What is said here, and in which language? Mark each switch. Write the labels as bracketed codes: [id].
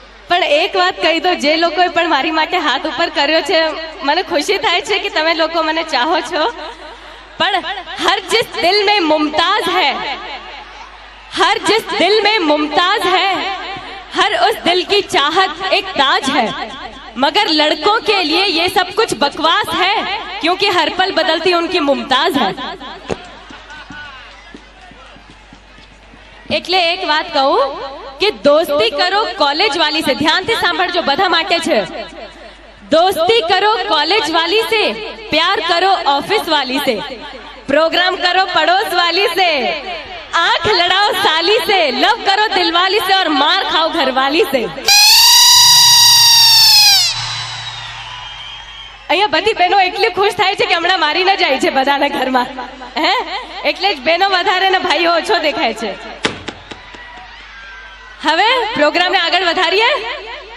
[gu] પણ એક વાત કહી દો, જે લોકોએ પણ મારી માટે હાથ ઉપર કર્યો છે મને ખુશી થાય છે કે તમે લોકો મને ચાહો છો, પણ [hi] હર जिस दिल में मुमताज है, हर जिस दिल में मुमताज है, हर उस दिल की चाहत एक ताज है, मगर लड़कों के लिए ये सब कुछ बकवास है, क्योंकि हर पल बदलती उनकी मुमताज है. [gu] એટલે એક વાત કહું કે દોસ્તી કરો કોલેજ વાલી से, ધ્યાનથી સાંભળજો, બધા માટે છે. [hi] दोस्ती करो कॉलेज वाली से, प्यार करो ऑफिस वाली से, प्रोग्राम करो पड़ोस वाली से, आंख लड़ाओ साली से, लव करो दिलवाली से और मार खाओ घरवाली से. [gu] અહીંયા બધી બહેનો એટલી ખુશ થાય છે કે હમણાં મારી ન જાય છે બધાના ઘરમાં, હે એટલે જ બહેનો વધારે ને ભાઈઓ ઓછો દેખાય છે. હવે પ્રોગ્રામને આગળ વધારીએ.